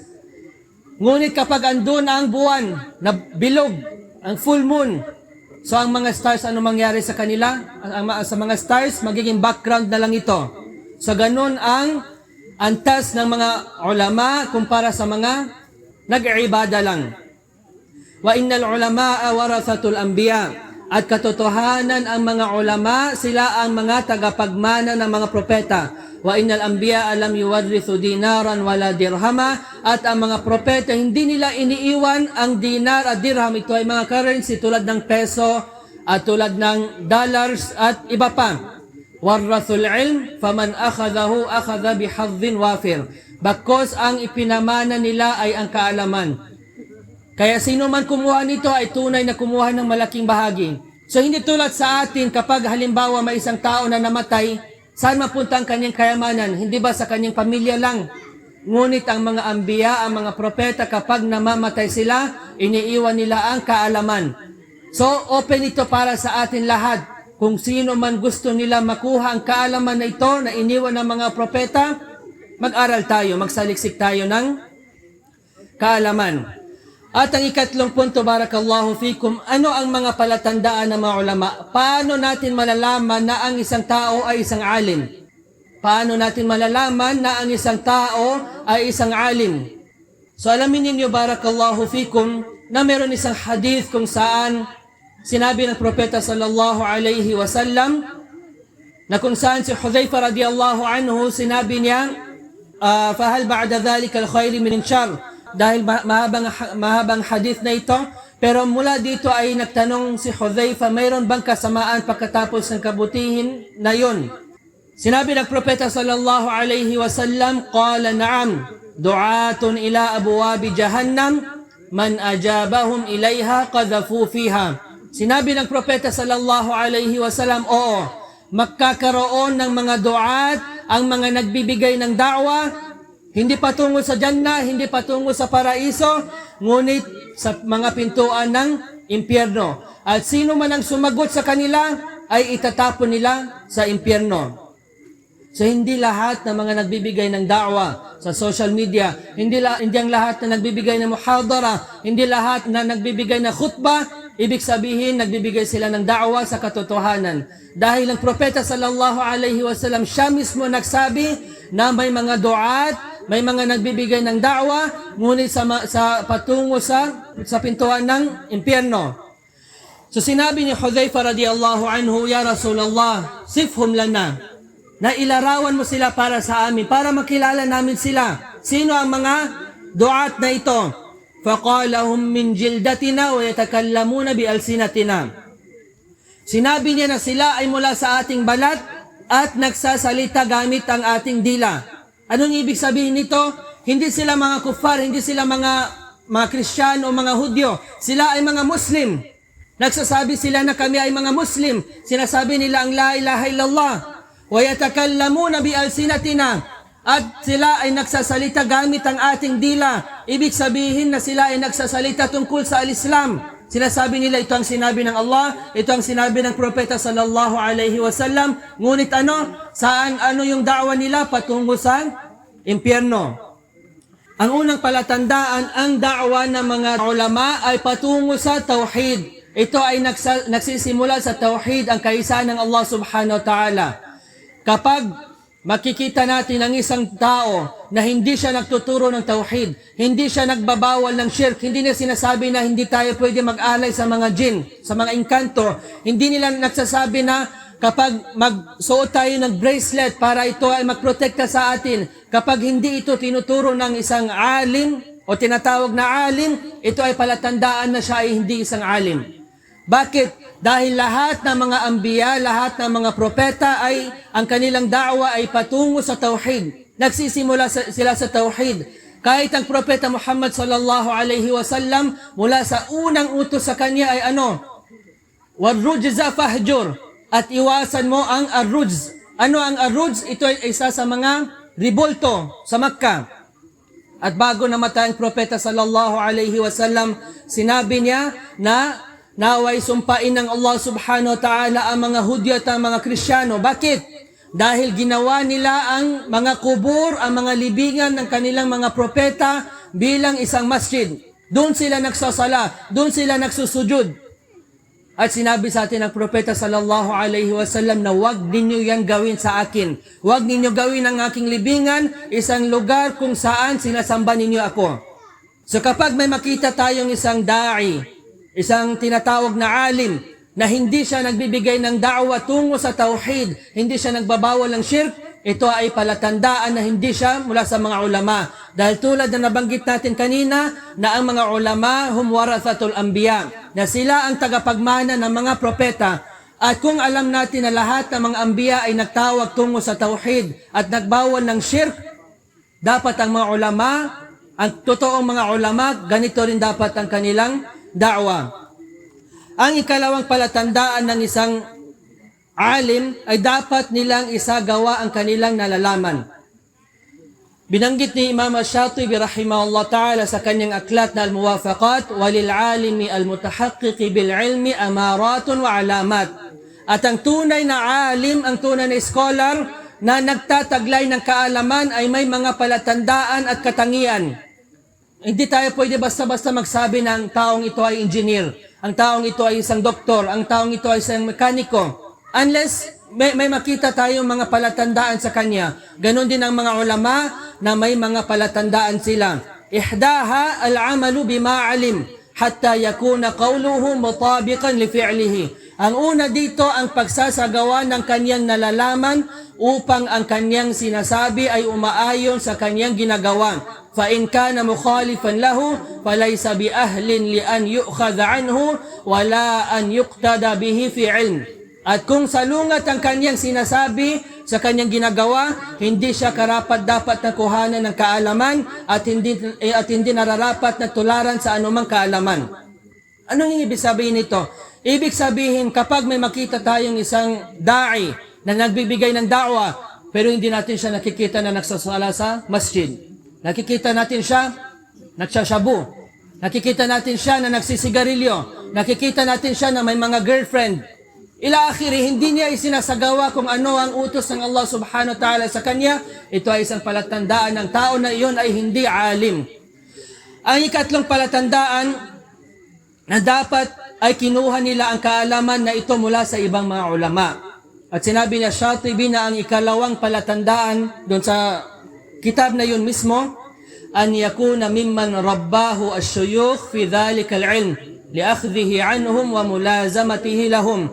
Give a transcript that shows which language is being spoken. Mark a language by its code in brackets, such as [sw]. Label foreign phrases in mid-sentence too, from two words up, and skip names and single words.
[tl] Ngunit kapag andun ang buwan na bilog, ang [en] full moon, [tl] so ang mga stars, ano mangyari sa kanila? Sa mga stars, magiging background na lang ito. Sa ganun ang antas ng mga ulama kumpara sa mga nag-iibada lang. [ar] وإن العلماء ورثة الأنبياء. [tl] At katotohanan ang mga ulama, sila ang mga tagapagmana ng mga propeta. [ar] وإن الأنبياء لم يورثوا دينارا ولا درهما. [tl] At ang mga propeta, hindi nila iniiwan ang dinar at dirham. Ito ay mga currency tulad ng peso at tulad ng dollars at iba pa. [ar] ورثوا العلم فمن أخذه أخذ بحظ وافر. [tl] Bakos ang ipinamana nila ay ang kaalaman. Kaya sino man kumuha nito ay tunay na kumuha ng malaking bahagi. So hindi tulad sa atin kapag halimbawa may isang tao na namatay, saan mapunta ang kanyang kayamanan? Hindi ba sa kanyang pamilya lang? Ngunit ang mga ambiya, ang mga propeta, kapag namamatay sila, iniiwan nila ang kaalaman. So open ito para sa atin lahat. Kung sino man gusto nila makuha ang kaalaman na ito na iniwan ng mga propeta, mag-aral tayo, magsaliksik tayo ng kaalaman. At ang ikatlong punto, [ar] بارك الله فيكم, [tl] ano ang mga palatandaan ng mga ulama? Paano natin malalaman na ang isang tao ay isang alim? Paano natin malalaman na ang isang tao ay isang alim? So alamin ninyo, [ar] بارك الله فيكم, [tl] na meron isang hadith kung saan sinabi ng propeta [ar] صلى الله عليه وسلم [tl] na kung saan si Hudhayfa [ar] رضي الله عنه [tl] sinabi niya, [ar] فهل بعد ذلك الخير من شر. [tl] Dahil mahabang hadith na ito, pero mula dito ay nagtanong si Hudhayfa, mayroon bang kasamaan pagkatapos ng kabutihin na yun? Sinabi ng propeta [ar] صلى الله عليه وسلم قال نعم دعاة إلى أبواب جهنم من أجابهم إليها قذفوه فيها. [tl] Sinabi ng propeta [ar] صلى الله عليه وسلم, [tl] oo, magkakaroon ng mga du'at, ang mga nagbibigay ng da'wa, hindi patungo sa Jannah, hindi patungo sa paraiso, ngunit sa mga pintuan ng impyerno. At sino man ang sumagot sa kanila, ay itatapon nila sa impyerno. So hindi lahat ng mga nagbibigay ng da'wa sa [en] social media, [tl] hindi ang lahat na nagbibigay ng muhadara, hindi lahat na nagbibigay ng khutbah, ibig sabihin nagbibigay sila ng da'wa sa katotohanan. Dahil ang propeta [ar] صلى الله عليه وسلم, [tl] siya mismo nagsabi na may mga du'at, may mga nagbibigay ng da'wa, ngunit sa patungo sa pintuan ng impyerno. So sinabi ni Hudhayfa [ar] رضي الله عنه يا رسول الله صفهم لنا, [tl] na ilarawan mo sila para sa amin, para makilala namin sila. Sino ang mga du'at na ito? [ar] فقال هم من جلدتنا ويتكلمون بألسنتنا. [tl] Sinabi niya na sila ay mula sa ating balat at nagsasalita gamit ang ating dila. Anong ibig sabihin nito? Hindi sila mga kuffar, hindi sila mga Kristiyano o mga Hudyo. Sila ay mga Muslim. Nagsasabi sila na kami ay mga Muslim. Sinasabi nila ang [ar] لا إله إلا الله. ويتكلمون بألسنتنا. [tl] At sila ay nagsasalita gamit ang ating dila. Ibig sabihin na sila ay nagsasalita tungkol sa al-Islam. Sinasabi nila ito ang sinabi ng Allah, ito ang sinabi ng propeta [ar] صلى الله عليه وسلم. [tl] Ngunit ano yung da'wa nila patungo sa impyerno? Ang unang palatandaan, ang da'wa ng mga ulama ay patungo sa tauhid. Ito ay nagsisimula sa tauhid, ang kaisahan ng Allah [ar] سبحانه وتعالى. [tl] Kapag makikita natin ang isang tao na hindi siya nagtuturo ng tauhid, hindi siya nagbabawal ng shirk, hindi niya sinasabi na hindi tayo pwede mag-alay sa mga jinn, sa mga engkanto, hindi nila nagsasabi na kapag magsuot tayo ng bracelet para ito ay magprotekta sa atin, kapag hindi ito tinuturo ng isang alim o tinatawag na alim, ito ay palatandaan na siya ay hindi isang alim. Bakit? Dahil lahat ng mga ambiya, lahat ng mga propeta ay ang kanilang da'wa ay patungo sa tauhid. Nagsisimula sila sa tauhid. Kahit ang propeta Muhammad [ar] صلى الله عليه وسلم, [tl] mula sa unang utos sa kanya ay ano? [ar] والرجز فاهجر. [tl] At iwasan mo ang arrujz. Ano ang arrujz? Ito ay isa sa mga ribulto sa Makkah. At bago namatay ang propeta [ar] صلى الله عليه وسلم, [tl] sinabi niya na naway sumpain ng Allah [ar] سبحانه وتعالى [tl] ang mga Hudyo at ang mga Kristiyano. Bakit? Dahil ginawa nila ang mga kubur, ang mga libingan ng kanilang mga propeta bilang isang masjid. Doon sila nagsasala, doon sila nagsusujud. At sinabi sa atin ng propeta [ar] صلى الله عليه وسلم [tl] na huwag ninyo yan gawin sa akin. Huwag ninyo gawin ang aking libingan, isang lugar kung saan sinasamba ninyo ako. So kapag may makita tayong isang da'i, isang tinatawag na alim, na hindi siya nagbibigay ng da'wa tungo sa tauhid, hindi siya nagbabawal ng shirk, ito ay palatandaan na hindi siya mula sa mga ulama. Dahil tulad na nabanggit natin kanina, na ang mga ulama [ar] هم ورثة الأنبياء, [tl] na sila ang tagapagmana ng mga propeta. At kung alam natin na lahat ng mga anbiya ay nagtawag tungo sa tauhid at nagbawal ng shirk, dapat ang mga ulama, ang totoong mga ulama, ganito rin dapat ang kanilang da'wa. Ang ikalawang palatandaan ng isang alim ay dapat nilang isagawa ang kanilang nalalaman. Binanggit ni Imam Ash-Shatibi [ar] رحمه الله تعالى [tl] sa kanyang aklat na Al-Muwafaqat, [ar] وللعالم المتحقق بالعلم أمارات وعلامات. [tl] At ang tunay na alim, ang tunay na scholar na nagtataglay ng kaalaman ay may mga palatandaan at katangian. Hindi tayo pwede basta-basta magsabi na ang taong ito ay engineer, ang taong ito ay isang doktor, ang taong ito ay isang mekaniko. Unless may makita tayong mga palatandaan sa kanya. Ganon din ang mga ulama na may mga palatandaan sila. [ar] إحداها العمل بما علم حتى يكون قوله مطابقا لفعله. [tl] Ang una dito ang pagsasagawa ng kanyang nalalaman upang ang kanyang sinasabi ay umaayon sa kanyang ginagawa. [ar] فإن كان مخالفا له فليس بأهل لأن يؤخذ عنه ولا أن يقتدى به في علم. [tl] At kung salungat ang kanyang sinasabi sa kanyang ginagawa, hindi siya karapat-dapat na kuhanan ng kaalaman at hindi nararapat na tularan sa anumang kaalaman. Anong ibig sabihin nito? Ibig sabihin, kapag may makita tayong isang da'i na nagbibigay ng da'wa, pero hindi natin siya nakikita na nagsasala sa masjid. Nakikita natin siya nagsashabu. Nakikita natin siya na nagsisigarilyo. Nakikita natin siya na may mga girlfriend. [ar] إلى آخره, [tl] hindi niya isinasagawa kung ano ang utos ng Allah [ar] سبحانه وتعالى [tl] sa kanya. Ito ay isang palatandaan ng tao na iyon ay hindi alim. Ang ikatlong palatandaan na dapat ay kinuha nila ang kaalaman na ito mula sa ibang mga ulama. At sinabi niya Shatibi na ang ikalawang palatandaan doon sa kitab na yun mismo, [ar] أن يكون ممن رباه الشيوخ في ذلك العلم لأخذه عنهم وملازمته لهم.